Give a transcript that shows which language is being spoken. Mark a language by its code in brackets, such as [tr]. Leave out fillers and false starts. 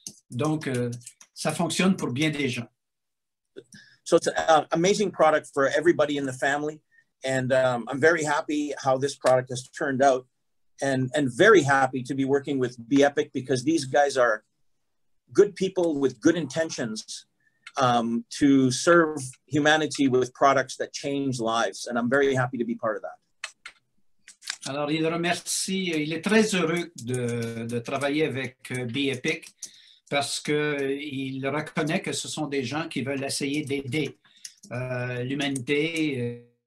[fr] Donc, ça fonctionne pour bien des gens. [en] So it's an amazing product for everybody in the family. And I'm very happy how this product has turned out and very happy to be working with B-Epic because these guys are good people with good intentions to serve humanity with products that change lives. And I'm very happy to be part of that. [fr] Alors, il est très heureux de travailler avec B-Epic parce qu'il reconnaît que ce sont des gens qui veulent essayer d'aider l'humanité.